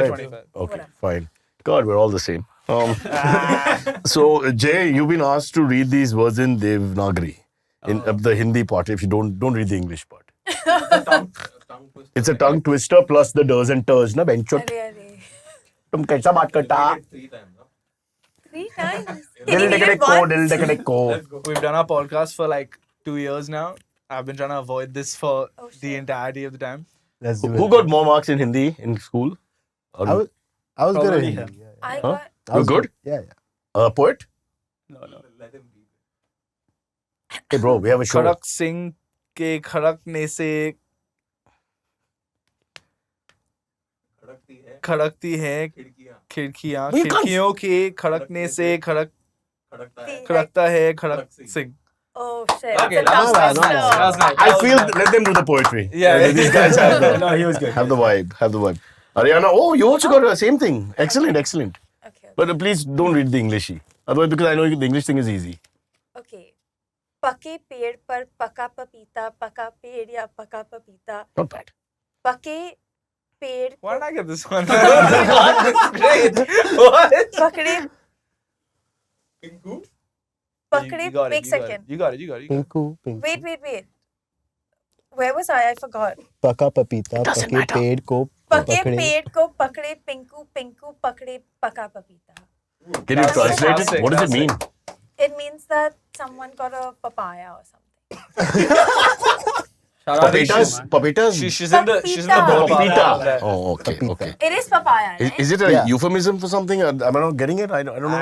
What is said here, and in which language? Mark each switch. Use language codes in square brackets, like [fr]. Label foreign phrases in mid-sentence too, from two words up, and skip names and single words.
[en] 25. Okay, fine. God, we're all the same. So Jay, you've been asked to read these words in Devanagari, in the Hindi part. If you don't read the English part. It's a tongue twister plus the does and ters, [hi] ना बहनचोद. [en] Really? [hi] तुम कैसा बात करता? 3 times. Dil dekade ko, dil dekade ko. [en] We've done our podcast for like 2 years now. I've been trying to avoid this for the entirety of the time. Let's do Who it. got more marks in Hindi in school? I was good at Probably Hindi. him. Yeah, I Huh? got. I You're was good? Yeah. Poet? No. Hey bro, we have a show. [hi] खड़क सिंह के खड़कने से खड़कती हैं खिड़कियां [en] But you can't- [hi] खिड़कियों के खड़कने से खड़कता है खड़क सिंह [en] Oh shit. Okay, That's a tough that was one, nice. though. That was nice. I feel let them do the poetry. Yeah. These guys have the, No, he was good. have the vibe. Have the vibe. Ariana, oh, you also got the same thing. Excellent, excellent. Okay. But please don't read the Englishy. Otherwise, because I know the English thing is easy. Okay. [hi] पके पेड़ पर पका पपीता पका पेड़ या पका पपीता [en] Not bad. [hi] पके पेड़ [en] Why did I get this one? This is great. What? [hi] पकड़े पकड़े [en] You got it, wait you got it. second You got it. Pinku, pinku. wait where was I forgot [hi] पका पपीता, [en] Doesn't [hi] pake [en] matter. [hi] पेड़ को पके pakde. पेड़ को पकड़े पिंकू पिंकू पकड़े पका पपीता [en] Can you That's translate it? classic, What does it classic. mean? it means that someone got a papaya or something Shout out to Ishu, Papitas? man. Papitas? She's in the ballpark. Papita. Oh, okay, Papita. okay. it is papaya right? Is it a Yeah. euphemism for something? Am I not getting it? I don't know.